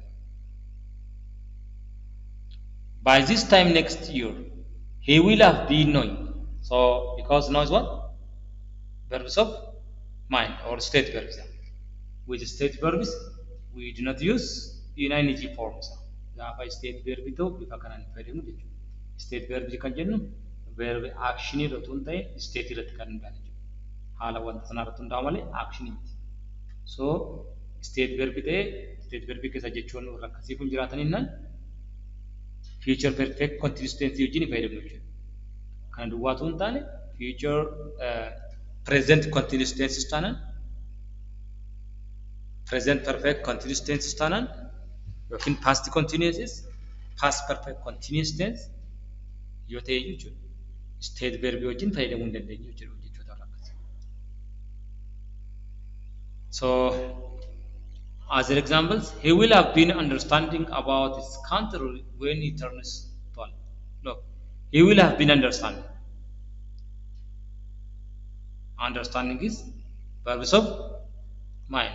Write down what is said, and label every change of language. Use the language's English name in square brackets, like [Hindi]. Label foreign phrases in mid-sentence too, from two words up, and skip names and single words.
[English] By this time next year, he will have been knowing. So because now is what? Verbs of mind or state verbs. With state verbs, we do not use in ing forms. [Oromo] Gaafa [English] state verbi [Oromo] ta'u bifa kanaan fayyadamu jechuudha. [English] State verbi [Oromo] kan jennu verbi action irratti hin ta'in state irratti kan hundaa'e jechuudha. Haala wanta sanaa irratti hundaa'u malee action miti. So [English] state verbi [Oromo] ta'ee [English] state verbi [Oromo] keessa jechuun warra akkasii kun jiraatan innaan [English] future perfect continuous tense [Oromo] wajjin fayyadamnu jechuudha. Kana duwwaatu hin taane [English] future present continuous tense [Oromo] taanaan [English] present perfect continuous tense [Oromo] taanaan yookiin [English] past continuous past perfect continuous tense [Oromo] yoo ta'e jechuudha. [English] State verb [Oromo] wajjin fayyadamuu hin dandeenyu jechuudha akkasii. [English] So as an examples, he will have been understanding about his country when he turns 12. Look, he will have been understanding. Understanding is verbs of mind.